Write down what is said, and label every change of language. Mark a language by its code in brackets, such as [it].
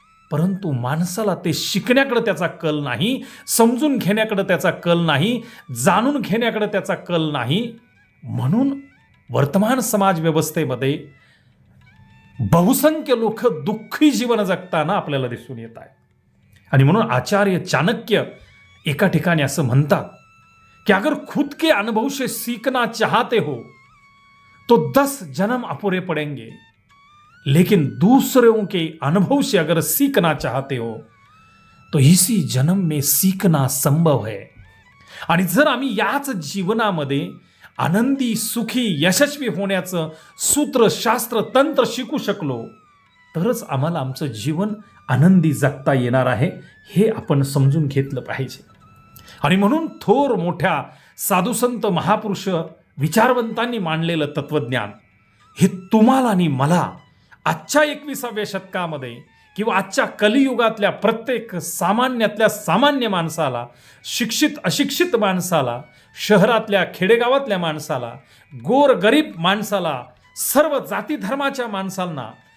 [mr] परंतु माणसाला ते शिकण्याकडे त्याचा कल नाही, समजून घेण्याकडे त्याचा कल नाही, जाणून घेण्याकडे त्याचा कल नाही. म्हणून वर्तमान समाज व्यवस्थेमध्ये बहुसंख्य लोक दुःखी जीवन जगताना आपल्याला दिसून येत आहे. आणि म्हणून आचार्य चाणक्य एका ठिकाणी असं म्हणतात की [hi] अगर खुद के अनुभव से सीखना चाहते हो तो 10 जन्म अपुरे पड़ेंगे, लेकिन दूसरों के अनुभव से अगर सीखना चाहते हो तो इसी जन्म में सीखना संभव है. [mr] आणि जर आम्ही याच जीवनामध्ये आनंदी, सुखी, यशस्वी होण्याचं सूत्र, शास्त्र, तंत्र शिकू शकलो तरच आम्हाला आमचं जीवन आनंदी जगता येणार आहे, हे आपण समजून घेतलं पाहिजे. आणि म्हणून थोर मोठ्या साधुसंत, महापुरुष, विचारवंतांनी मांडलेलं तत्वज्ञान हे तुम्हाला आणि मला आजच्या 21व्या शतकामध्ये किंवा आजच्या कलियुगातल्या प्रत्येक सामान्यातल्या सामान्य माणसाला, शिक्षित अशिक्षित माणसाला, शहरातल्या खेडेगावातल्या माणसाला, गोर गरीब माणसाला, सर्व जाती धर्माच्या माणसांना